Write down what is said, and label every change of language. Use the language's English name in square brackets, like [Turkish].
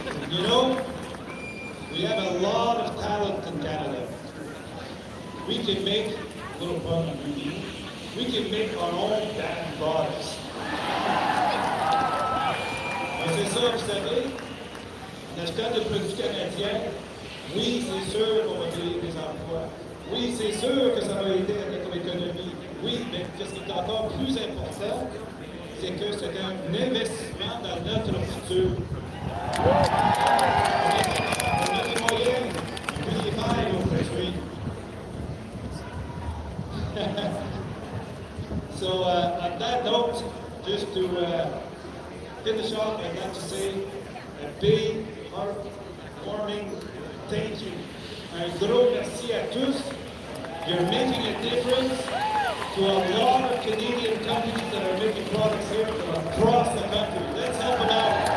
[English] You know, we have a lot of talent in Canada. We can make a little fun of you. We can make our own damn products. [French] C'est ça, vous savez, l'acheteur de produits canadiens, oui, c'est sûr qu'on va créer des emplois. Oui, c'est sûr que ça va aider à notre économie. Oui, mais ce qui est encore plus important, c'est que c'est un investissement dans notre futur. On a les moyens de les faire aujourd'hui. [English] So on that note, just to finish off, I'd like to say a big, heartwarming thank you. [French] Un gros merci à tous. [English] You're making a difference to a lot of Canadian companies that are making products here from across the country. Let's help them out.